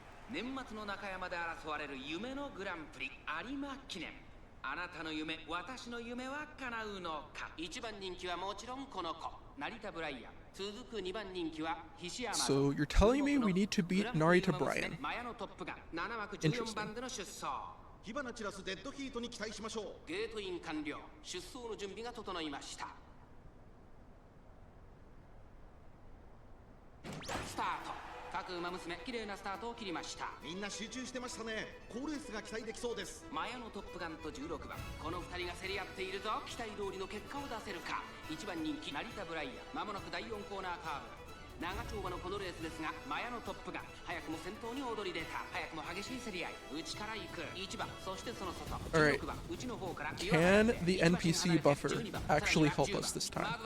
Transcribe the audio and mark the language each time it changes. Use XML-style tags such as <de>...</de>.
<ja>年末の中山で争われる夢のグランプリ有馬記念。あなたの夢、私の夢は叶うのか。1番人気はもちろんこの子、成田ブライアン。続く2番人気は菱山。</ja> <en>So you're telling me we need to beat Narita Bryan?</en> <ja>マヤのトップガン、7枠14番での出走。火花散らすデッドヒートに期待しましょう。ゲートイン完了。出走の準備が整いました。スタート。各馬娘、綺麗なスタートを切りました。みんな集中してましたね。好レースが期待できそうです。マヤのトップガンと16番、この2人が競り合っているぞ。期待通りの結果を出せるか。 1番人気成田ブライアン、まもなく第4コーナーカーブ。長丁場のこのレースですが、マヤのトップガン早くも先頭に躍り出た。早くも激しい競り合い、内から行く。 1番、そしてその外。16番、内の方から。</ja> <en>Can the NPC buffer actually help us this time?</en>